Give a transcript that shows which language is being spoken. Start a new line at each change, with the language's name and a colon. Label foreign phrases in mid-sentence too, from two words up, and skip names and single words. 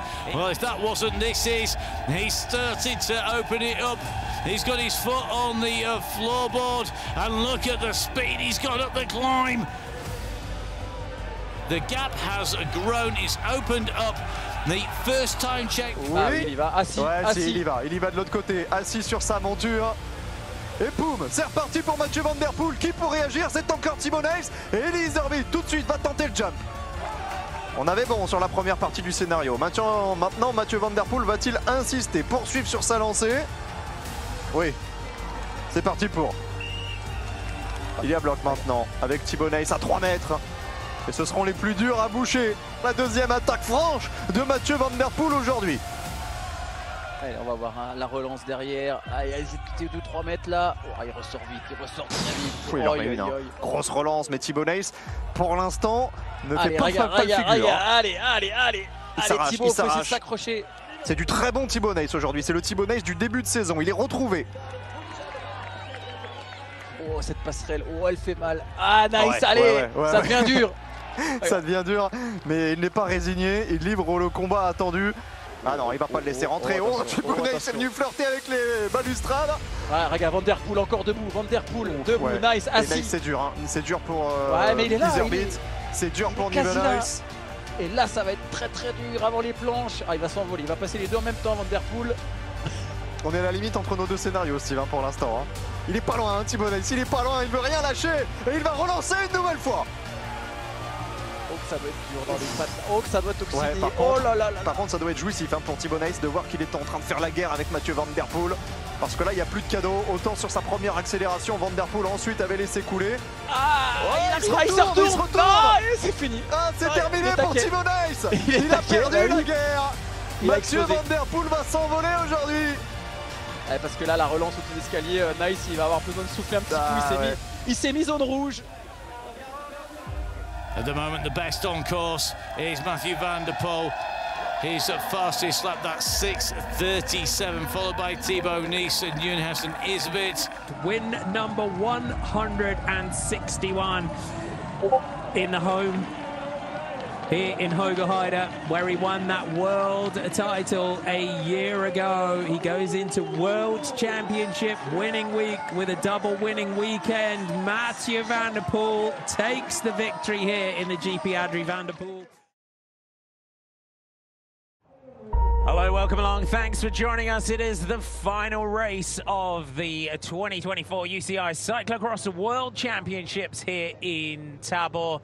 English: Well, if that wasn't this is, he started to open it up. He's got his foot on the floorboard, and look at the speed he's got up the climb. The gap has grown, it's opened up. The first time check.
French: Oui, il y va, assis, assis. Il y va de l'autre côté, assis sur sa monture. Et poum, c'est reparti pour Mathieu van der Poel. Qui pour réagir? C'est encore Thibaut Nys. Et Elise Herbit tout de suite va tenter le jump. On avait bon sur la première partie du scénario. Maintenant, Mathieu van der Poel va-t-il insister, poursuivre sur sa lancée? Oui, c'est parti pour. Il y a bloc maintenant avec Thibaut Nys à 3 mètres. Et ce seront les plus durs à boucher. La deuxième attaque franche de Mathieu van der Poel aujourd'hui. Allez, on va voir hein, la relance derrière. Ah, il hésite 2-3 mètres là. Oh, il ressort vite, il ressort très vite. Oui, il en met une, hein. Grosse relance, mais Thibaut Nys, pour l'instant, ne fait pas regarde, figure. Allez, Thibaut, il faut s'accrocher. C'est du très bon Thibaut Nys aujourd'hui. C'est le Thibaut Nys du début de saison. Il est retrouvé. Oh, cette passerelle, oh, elle fait mal. Ah, Nys, allez, ça devient dur. Ça devient dur, mais il n'est pas résigné. Il livre le combat attendu. Ah non, il va pas le laisser rentrer. Oh, Thibaut Nys est venu flirter avec les balustrades. Ah, regarde, Van der Poel encore debout. Van der Poel debout, Nys assis. Nys, c'est dur, hein. C'est dur pour mais il est là, c'est dur pour Nivelles. Et là, ça va être très très dur avant les planches. Ah, il va s'envoler, il va passer les deux en même temps, Van der Poel. On est à la limite entre nos deux scénarios, Steve, hein, pour l'instant. Hein. Il est pas loin, hein, Thibaut Nys. Il est pas loin, il veut rien lâcher. Et il va relancer une nouvelle fois. Oh que ça doit être dur dans les pattes, oh que ça doit t'oxyder, Par contre ça doit être jouissif hein, pour Thibaut Nys de voir qu'il est en train de faire la guerre avec Mathieu van der Poel. Parce que là il n'y a plus de cadeau, autant sur sa première accélération, Van der Poel ensuite avait laissé couler. Il se retourne. C'est fini. Ah, c'est terminé pour Thibaut Nys. Il a perdu la guerre. Mathieu van der Poel va s'envoler aujourd'hui. Parce que là la relance au dessus d'escalier, Nys il va avoir besoin de souffler un petit coup, il s'est mis zone rouge.
English: At the moment, the best on course is Mathieu van der Poel. His fastest lap, that's 6:37, followed by Thibaut Nys and Joenhuis Isbit. Win number 161 in the home here in Hoogerheide, where he won that world title a year ago. He goes into World Championship winning week with a double winning weekend. Mathieu van der Poel takes the victory here in the GP Adrie van der Poel. Hello, welcome along. Thanks for joining us. It is the final race of the 2024 UCI Cyclo-cross World Championships here in Tabor.